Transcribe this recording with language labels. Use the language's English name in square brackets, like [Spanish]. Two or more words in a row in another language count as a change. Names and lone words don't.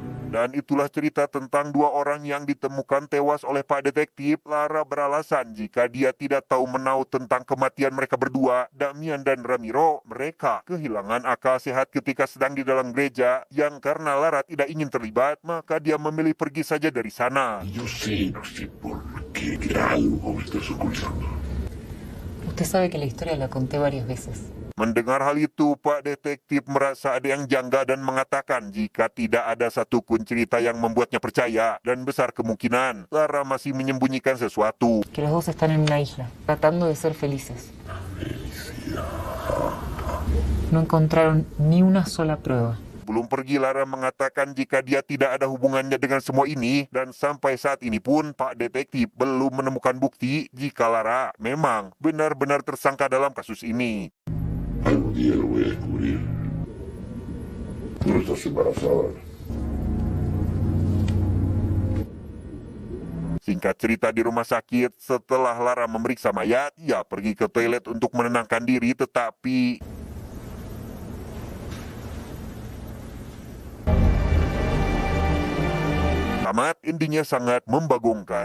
[Indonesian] Dan itulah cerita tentang dua orang yang ditemukan tewas oleh Pak Detektif. Lara beralasan jika dia tidak tahu menau tentang kematian mereka berdua, Damian dan Ramiro. Mereka kehilangan akal sehat ketika sedang di dalam gereja, yang karena Lara tidak ingin terlibat, maka dia memilih pergi saja dari sana. [Spanish] Yo sé, no sé por qué, que algo me estás ocultando. Usted sabe que la historia la conté varias veces. [Indonesian] Mendengar hal itu, Pak Detektif merasa ada yang janggal dan mengatakan jika tidak ada satupun cerita yang membuatnya percaya, dan besar kemungkinan Lara masih menyembunyikan sesuatu. [Spanish] Que los dos están en una isla, tratando de ser felices. No encontraron ni una sola prueba. [Indonesian] Belum pergi, Lara mengatakan jika dia tidak ada hubungannya dengan semua ini, dan sampai saat ini pun Pak Detektif belum menemukan bukti jika Lara memang benar-benar tersangka dalam kasus ini. [Spanish] Algún día lo voy a descubrir. Tú no estás embarazada. [Indonesian] Singkat cerita, di rumah sakit, setelah Lara memeriksa mayat, ia pergi ke toilet untuk menenangkan diri, tetapi tamat endingnya sangat membagongkan.